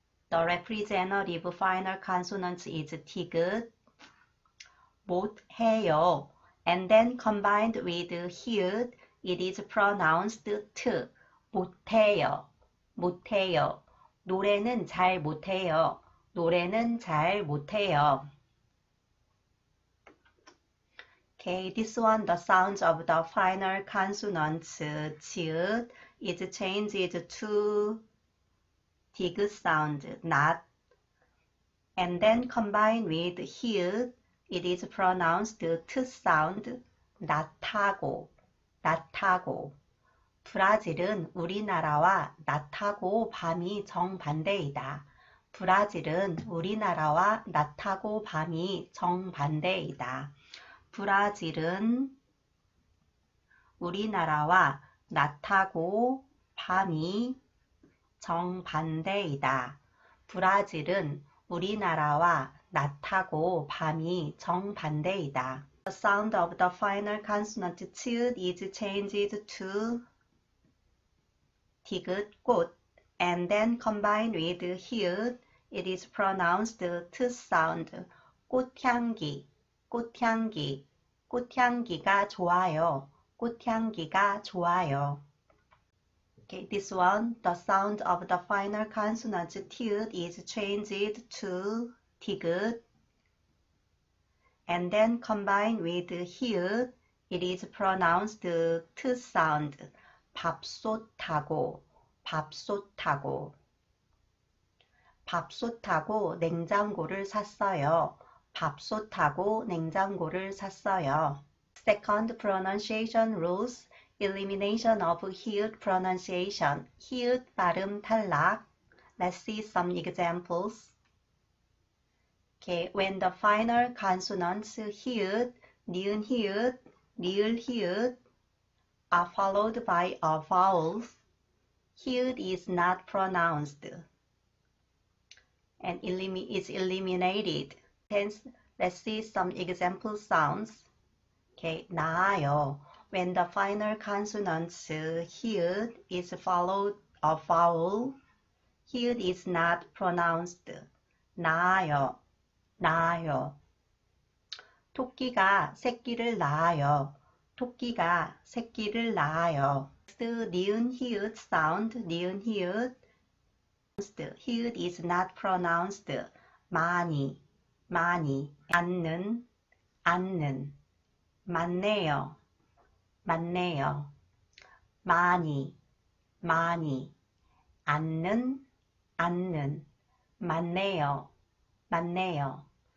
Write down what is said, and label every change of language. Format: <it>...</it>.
<en>The representative final consonant is 디귿, 못해요. And then combined with 히읗, it is pronounced 트,</en> <ko>못해요, 못해요. 노래는 잘 못해요, 노래는 잘 못해요.</ko> <en>Okay, this one, the sounds of the final consonants 지읒 is changed to 디귿 sound, not. And then combined with 히읗, it is pronounced 트 sound, 낮하고, 낮하고.</en> <ko>브라질은 우리나라와 낮하고 밤이 정반대이다. 브라질은 우리나라와 낮하고 밤이 정반대이다. 브라질은 우리나라와 낮하고 밤이 정반대이다. 브라질은 우리나라와 낮하고 밤이 정반대이다.</ko> <en>The sound of the final consonant 치읒 is changed to 디귿, 꽃, and then combined with 히읗, it is pronounced 트 sound, 꽃향기, 꽃향기,</en> <ko>꽃향기가 좋아요, 꽃향기가 좋아요.</ko> <en>Okay, this one, the sound of the final consonant 티읒 is changed to 디귿, and then combined with 히읗, it is pronounced 트 sound, 밥솥하고, 밥솥하고.</en> <ko>밥솥하고 냉장고를 샀어요. 밥솥하고 냉장고를 샀어요.</ko> <en>Second pronunciation rules, elimination of 히읗 pronunciation,</en> <ko>히읗 발음 탈락.</ko> <en>Let's see some examples. Okay, when the final consonants 히읗, 니은 히읗, 리을 히읗 are followed by a vowel, 히읗 is not pronounced and is eliminated. Hence, let's see some example sounds. Okay, 나아요. When the final consonants 히읗 is followed a vowel, 히읗 is not pronounced.</en> <ko>나아요. 낳아요. 토끼가 새끼를 낳아요. 토끼가 새끼를 낳아요. 니은 히읗 sound, 니은 히읗.</ko> <en>히읗 is not pronounced.</en> <ko>많이, 많이. 앉는, 앉는. 많네요, 많네요. 많이, 많이. 앉는, 앉는. 많네요, 많네요.</ko>